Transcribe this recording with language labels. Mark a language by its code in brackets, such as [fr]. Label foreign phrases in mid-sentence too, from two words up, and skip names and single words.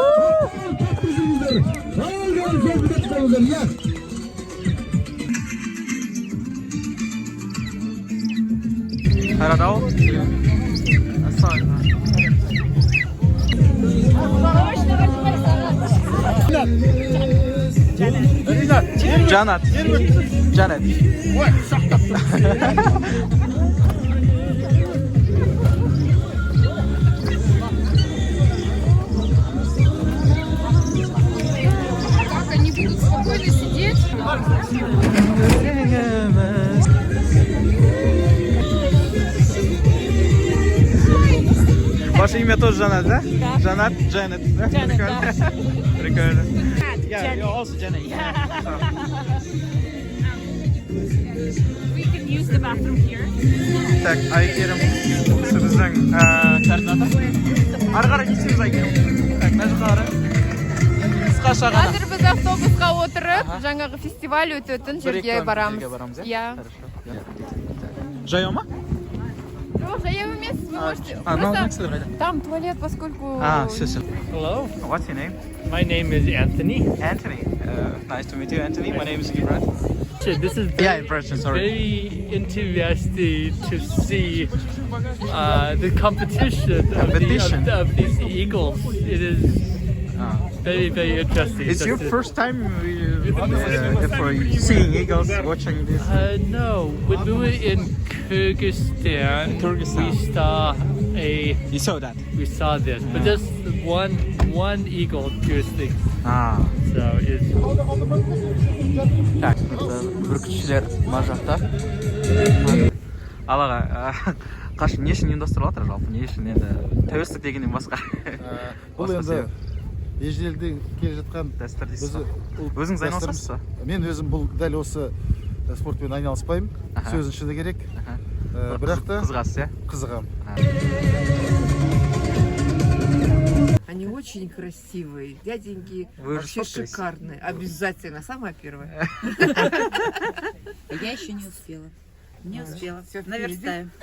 [kk] Қарадау. Жанат. Ой, сақтап. [ru] Как они будут спокойно сидеть? Ваше имя тоже Жанат, да? Да. Жанат, Джанет. Джанет, да. Прикольно. [en] Yeah, you're also Janet. We can use the bathroom here. [kk] Так, Айгерім. Сіздің координатор. Ары қарай не істейміз Айгерім? Так, мына жаққа қарай. Қысқаша ғана. Қазір біз автобусқа отырып, жаңағы фестиваль өтетін жерге барамыз. Иә. Жаяу ма? Жоқ, жаяу емес, [ru] вы можете. Просто Там туалет, поскольку... Все. [en] Hello, What's your name? my name is Anthony. Anthony. Nice to meet you, Anthony. My name is Gibran. This is Yeah, in Russian, sorry. very interesting to see the competition of these eagles. It is very, very interesting. It's your first time for seeing eagles, watching this? No, when we were in Kyrgyzstan, You saw that? we saw this, but just one eagle piercing. So it's [kk] Так, бүркітшілер мына жақта. Ал аға, қашын не үшін ұйымдастырылып жатыр жалпы? Не үшін енді тәуелсіздік дегеннен басқа? Бұл енді ежелден келе жатқан дәстүр дейсіз ба? Өзіңіз айналысасыз ба? Мен өзім бұл дәл осы спортпен айналыспаймын. Сөзінші де керек. Бірақ та қызығасыз, иә? қызығамын. [ru] Они очень красивые, дяденьки Вы вообще же шикарные. Обязательно, самая первая. Я еще не успела. Не успела. Всё, Наверстаю.